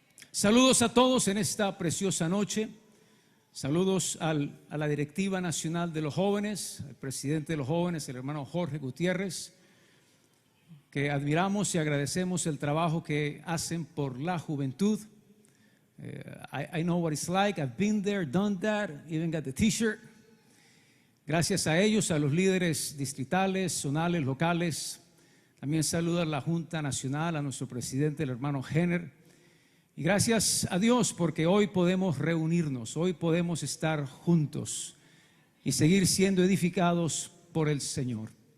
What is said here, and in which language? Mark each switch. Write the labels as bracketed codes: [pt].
[es] Saludos a todos en esta preciosa noche. Saludos a la directiva nacional de los jóvenes, al presidente de los jóvenes, el hermano Jorge Gutiérrez, que admiramos y agradecemos el trabajo que hacen por la juventud. [en] I know what it's like, I've been there, done that, even got the t-shirt. [es] Gracias a ellos, a los líderes distritales, zonales, locales. También saludo a la Junta Nacional, a nuestro presidente, el hermano Jenner. Y gracias a Dios porque hoy podemos reunirnos, hoy podemos estar juntos y seguir siendo edificados por el Señor.